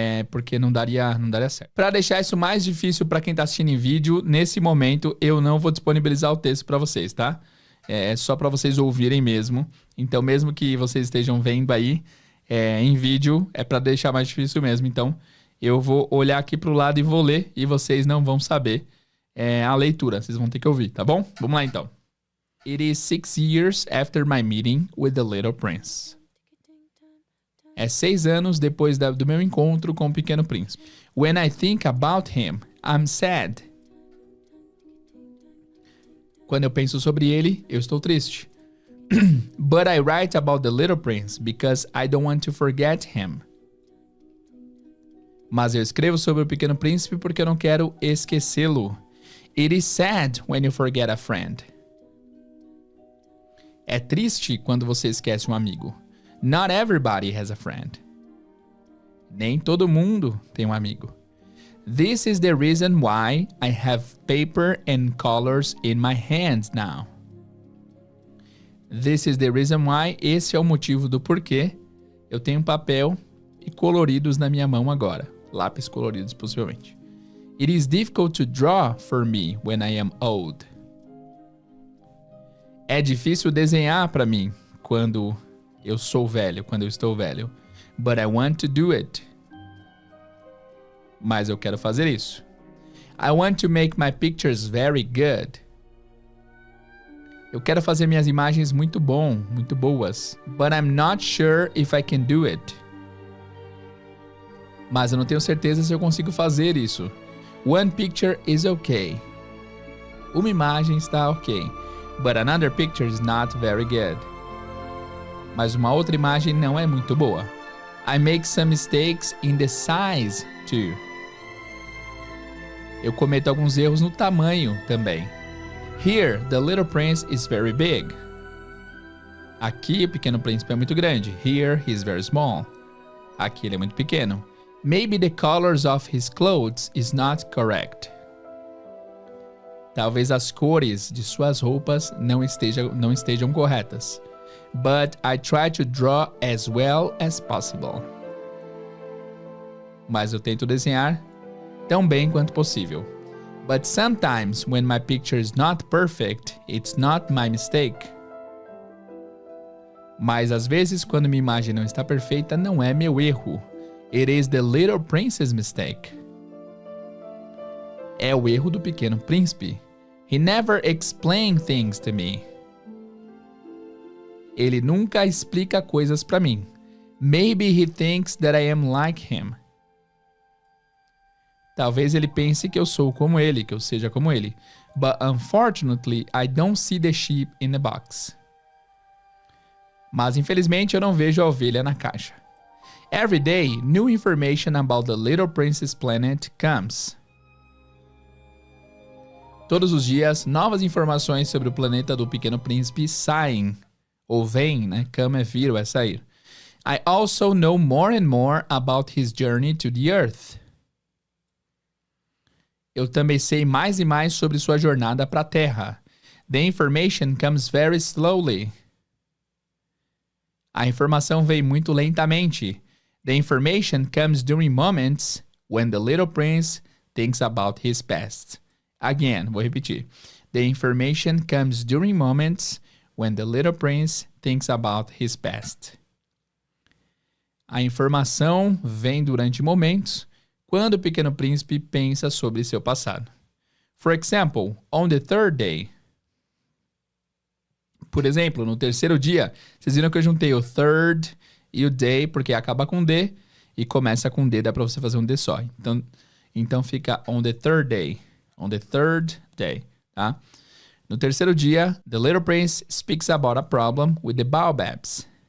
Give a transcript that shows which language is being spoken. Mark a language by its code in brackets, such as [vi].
[pt] Porque não daria certo. Para deixar isso mais difícil para quem tá assistindo em vídeo, nesse momento eu não vou disponibilizar o texto para vocês, tá? É só para vocês ouvirem mesmo. Então, mesmo que vocês estejam vendo aí em vídeo, é para deixar mais difícil mesmo. Então, eu vou olhar aqui pro lado e vou ler, e vocês não vão saber a leitura. Vocês vão ter que ouvir, tá bom? Vamos lá então. [en] It is 6 years after my meeting with the little prince. [pt] É 6 anos depois do meu encontro com o Pequeno Príncipe. [en] When I think about him, I'm sad. [pt] Quando eu penso sobre ele, eu estou triste. [en] But I write about the little prince because I don't want to forget him. [pt] Mas eu escrevo sobre o Pequeno Príncipe porque eu não quero esquecê-lo. [en] It is sad when you forget a friend. [pt] É triste quando você esquece um amigo. [en] Not everybody has a friend. [pt] Nem todo mundo tem um amigo. [en] This is the reason why I have paper and colors in my hands now. This is the reason why. [pt] Esse é o motivo do porquê eu tenho papel e coloridos na minha mão agora. Lápis coloridos, possivelmente. [en] It is difficult to draw for me when I am old. [pt] É difícil desenhar para mim quando eu sou velho, quando eu estou velho. [en] But I want to do it. [pt] Mas eu quero fazer isso. [en] I want to make my pictures very good. [pt] Eu quero fazer minhas imagens muito boas. [en] But I'm not sure if I can do it. [pt] Mas eu não tenho certeza se eu consigo fazer isso. [en] One picture is okay. [pt] Uma imagem está ok. [en] But another picture is not very good. [pt] Mas uma outra imagem não é muito boa. [en] I make some mistakes in the size too. [pt] Eu cometo alguns erros no tamanho também. [en] Here, the little prince is very big. [pt] Aqui, o Pequeno Príncipe é muito grande. [en] Here, he is very small. [pt] Aqui, ele é muito pequeno. [en] Maybe the colors of his clothes is not correct. [pt] Talvez as cores de suas roupas não estejam corretas. [en] But I try to draw as well as possible. [pt] Mas eu tento desenhar tão bem quanto possível. [en] But sometimes when my picture is not perfect, it's not my mistake. [pt] Mas às vezes quando minha imagem não está perfeita, não é meu erro. [en] It is the little prince's mistake. [pt] É o erro do Pequeno Príncipe. [en] He never explained things to me. [pt] Ele nunca explica coisas para mim. [en] Maybe he thinks that I am like him. [pt] Talvez ele pense que eu sou como ele, que eu seja como ele. [en] But unfortunately, I don't see the sheep in the box. [pt] Mas infelizmente eu não vejo a ovelha na caixa. [en] Every day, new information about the Little Prince's planet comes. [pt] Todos os dias, novas informações sobre o planeta do Pequeno Príncipe saem. Ou vêm, né? Come é vir ou é sair. [en] I also know more and more about his journey to the Earth. [pt] Eu também sei mais e mais sobre sua jornada para a Terra. [en] The information comes very slowly. [pt] A informação vem muito lentamente. [en] The information comes during moments when the little prince thinks about his past. Again, [pt] vou repetir. [en] The information comes during moments when the little prince thinks about his past. [pt] A informação vem durante momentos quando o Pequeno Príncipe pensa sobre seu passado. [en] For example, on the third day. [pt] Por exemplo, no terceiro dia, vocês viram que eu juntei o third e o day, porque acaba com D e começa com D, dá pra você fazer um D só. Então fica [en] on the third day. On the third day, tá? [pt] No terceiro dia, [en] the little prince speaks about a problem with the baobabs.